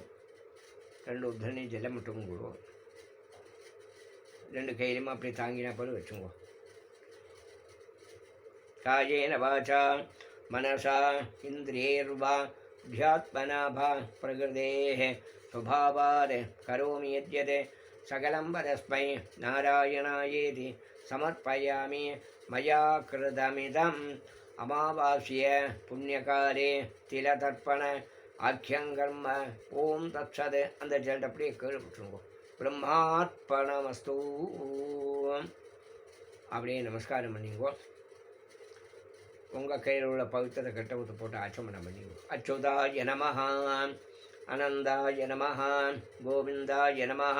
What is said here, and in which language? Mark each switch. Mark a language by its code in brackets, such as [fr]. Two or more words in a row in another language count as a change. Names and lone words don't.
[ta] 2 உத்தரணி ஜலம் விட்டுங்கோ. 2 கையிலுமா அப்படி தாங்கினா போல வச்சுங்கோ. [sa] कायेन वाचा मनसा इन्द्रियैर्वा बुद्ध्यात्मना वा प्रकृतेः स्वभावात् करोमि यद्यत् सकलं परस्मै नारायणायेति समर्पयामि. मया कृतमिदम् अमावास्ये पुण्यकाले तिलतर्पण आख्यं कर्म. ओं तत्सत्. [ta] அந்த ஜலத்தை அப்படியே கீழே விட்டுருங்கோ. பிரம்மார்ப்பணமஸ்து. அப்படியே நமஸ்காரம் பண்ணிங்கோ. உங்கள் கையில் உள்ள பவித்திரத்தை கட்ட ஊற்று போட்டு ஆச்சமனம் பண்ணிங்கோ. [sa] अच्युताय नमः, अनन्ताय नमः, गोविन्दाय नमः.